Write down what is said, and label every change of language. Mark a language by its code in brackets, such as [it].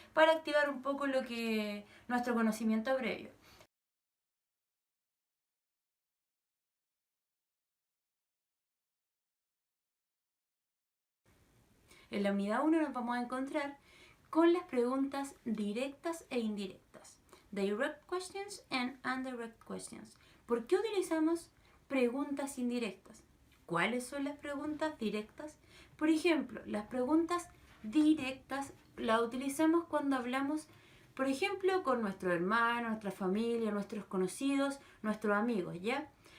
[es] Para activar un poco lo que nuestro conocimiento previo. En la unidad 1 nos vamos a encontrar con las preguntas directas e indirectas. [en] Direct questions and indirect questions. [es] ¿Por qué utilizamos preguntas indirectas? ¿Cuáles son las preguntas directas? Por ejemplo, las preguntas directas las utilizamos cuando hablamos, por ejemplo, con nuestro hermano, nuestra familia, nuestros conocidos, nuestros amigos, ¿ya?